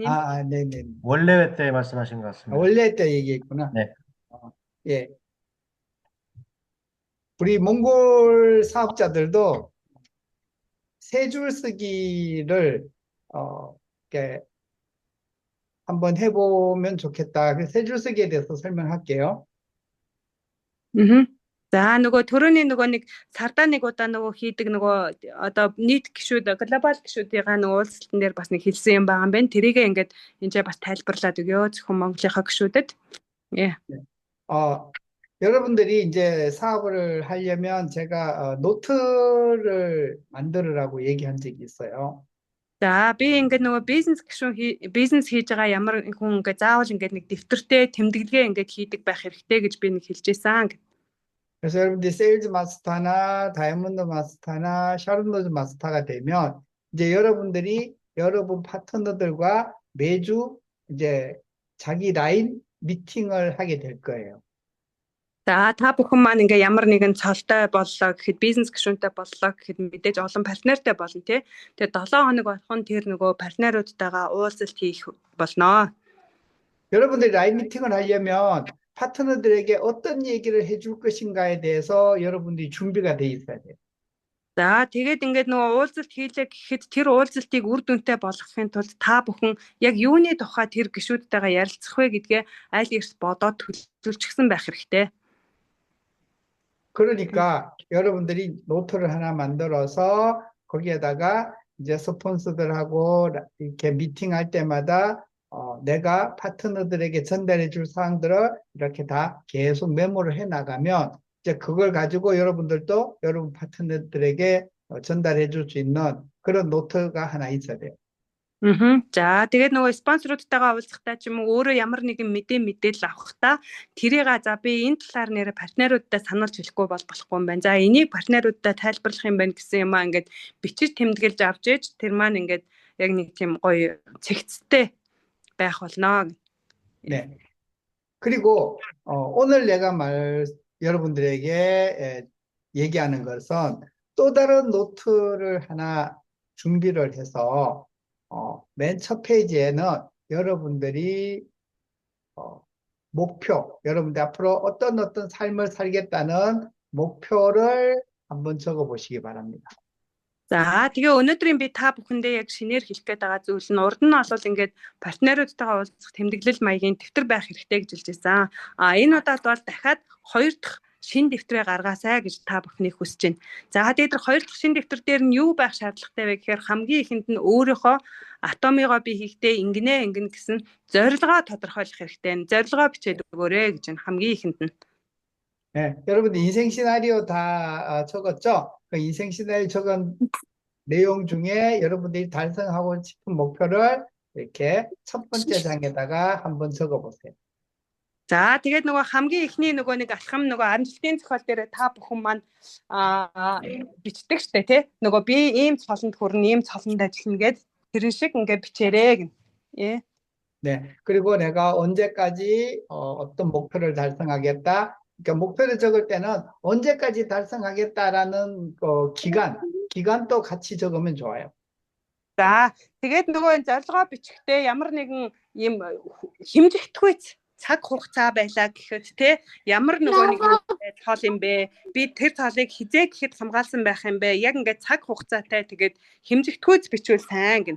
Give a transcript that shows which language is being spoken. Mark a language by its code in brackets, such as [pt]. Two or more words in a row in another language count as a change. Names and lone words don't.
[ko] 네네. 원래 때 말씀하신 것 같습니다. 원래 때 얘기했구나. 네. 예. 우리 몽골 사업자들도 세 줄 쓰기를 이렇게 한번 해보면 좋겠다. 세 줄 쓰기에 대해서 설명할게요. [mn] За нөгөө төрөний нөгөө нэг сардаа нэг удаа нөгөө хийдэг нөгөө одоо нийт гишүүд глобал гишүүдийн нөгөө уулзалтан дээр бас нэг хэлсэн юм байгаа юм байна. Тэрийгээ ингээд энэ бас тайлбарлаад өгөө зөвхөн Монголынхаа гишүүдэд. [ko] 예. 여러분들이 이제 사업을 하려면 제가 노트를 만들으라고 얘기한 적이 있어요. [mn] За би ингээд нөгөө бизнес хийж байгаа ямар хүн ингээд заавал ингээд нэг дэвтэртэй тэмдэглэгээ ингээд хийдэг байх хэрэгтэй гэж би нэг хэлжсэн. [ko] 그래서 여러분들이 세일즈 마스터나 다이아몬드 마스터나 샤론로즈 마스터가 되면 이제 여러분들이 여러분 파트너들과 매주 이제 자기 라인 미팅을 하게 될 거예요. [mn] За та бүхэн маань ингээ ямар нэгэн цолтой боллоо гэхэд бизнес гишүүнтэй боллоо гэхэд мэдээж олон партнертай болно тий. Тэгээ 7 хоног болох нь тэр нөгөө партнеруудтайгаа уулзалт хийх болно. [ko] 여러분들이 라인 미팅을 하려면 파트너들에게 어떤 얘기를 해줄 것인가에 대해서 여러분들이 준비가 돼 있어야 돼요. [mn] За тэгээд ингээд нөгөө уулзалт хийлээ гэхэд тэр уулзалтыг үр дүнтэй болгохын тулд та бүхэн яг юуны тухай тэр гишүүдтэйгээ ярилцах вэ гэдгээ аль эрт бодоод төлөвлөчихсөн байх хэрэгтэй. [ko] 그러니까 여러분들이 노트를 하나 만들어서 거기에다가 이제 스폰서들하고 이렇게 미팅할 때마다 내가 파트너들에게 전달해 줄 사항들을 이렇게 다 계속 메모를 해 나가면 이제 그걸 가지고 여러분들도 여러분 파트너들에게 전달해 줄 수 있는 그런 노트가 하나 있어야 돼요. [mn] За тэгээд нөгөө спонсоруудтайгаа уулзахдаа ч юм уу өөрөө ямар нэгэн мэдээлэл авахдаа тэрийг за би энэ талаар нэрэ партнеруудтай сануулж хэлэхгүй болохгүй юм байна. За энийг партнеруудтай тайлбарлах юм байна гэсэн юм аа ингээд бичиж тэмдэглэж авч ээж тэр маань ингээд яг нэг тийм гоё цэгцтэй байх болно. [ko] 네. 그리고 오늘 내가 여러분들에게 얘기하는 것은 또 다른 노트를 하나 준비를 해서 맨 첫 페이지에는 여러분들이 목표, 여러분들 앞으로 어떤 삶을 살겠다는 목표를 한번 적어 보시기 바랍니다. [mn] За тэгээ өнөөдрийн би та бүхэндээ яг шинээр хэлэх гээд байгаа зүйл нь урд нь бол ингээд партнеруудтайгаа уулзах тэмдэглэл маягийн дэвтэр байх хэрэгтэй гэж хэлж байсан. Энэ удаад бол дахиад хоёр дахь шинэ дэвтрээ гаргаасай гэж та бүхнийг хүсэж байна. За тэгээд тэр хоёр дахь шинэ дэвтэр дээр нь юу байх шаардлагатай вэ гэхээр хамгийн ихэнд нь өөрийнхөө атомыгоо би хийхдээ ингэнэ гэсэн зорилгоо тодорхойлох хэрэгтэй. Зорилгоо бичээд өгөөрэй гэж байна хамгийн ихэнд нь. [ko] 네, 여러분들 인생 시나리오 다 적었죠? 그 인생 시나리오 적은 내용 중에 여러분들이 달성하고 싶은 목표를 이렇게 첫 번째 장에다가 한번 적어보세요. [mn] За тэгээд нөгөө хамгийн ихний нөгөө нэг алхам нөгөө амжилтын зохиол дээр та бүхэн маань бичдэг штэ тий. Нөгөө би ийм цолонд хүрнэ, ийм цолонд ажиллана гэд тэрэн шиг ингээд бичээрэй гэн. [ko] 예. 네, 그리고 내가 언제까지 어떤 목표를 달성하겠다. 그러니까 목표를 적을 때는 언제까지 달성하겠다라는 기간도 같이 적으면 좋아요. [mn] За тэгээд нөгөө зорилгоо бичихтэй ямар нэгэн ийм хэмжигдэхүй цаг хугацаа байлаа гэхэд те ямар нөгөө нэг цол юм бэ? Би тэр цолыг хизээ гэхэд хамгаалсан байх юм бэ? Яг ингээд цаг хугацаатай тэгээд хэмжигдэхүйц бичвэл сайн гин.